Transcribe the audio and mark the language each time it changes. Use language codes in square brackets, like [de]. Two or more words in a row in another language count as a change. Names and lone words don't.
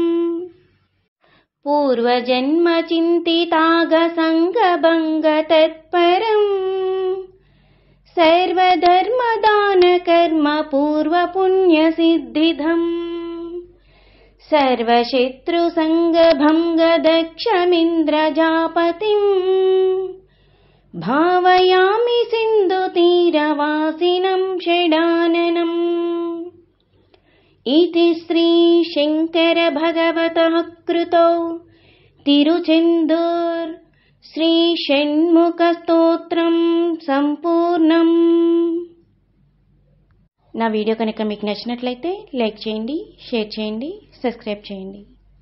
[sa] పూర్వజన్మ చింతితాగసంగభంగ తత్పరం సర్వధర్మదాన కర్మ పూర్వపుణ్యసిద్ధిదం సర్వశత్రుసంగభంగ దక్షమింద్రజాపతిం భావయామి సింధు తీరవాసినం షడాననం इति श्री शंकर भगवतः कृतो तिरुचेन्दूर श्री षण्मुख स्तोत्रम संपूर्णम. [te] నా వీడియో కనుక మీకు నచ్చినట్లయితే లైక్ చేయండి, షేర్ చేయండి, సబ్స్క్రైబ్ చేయండి.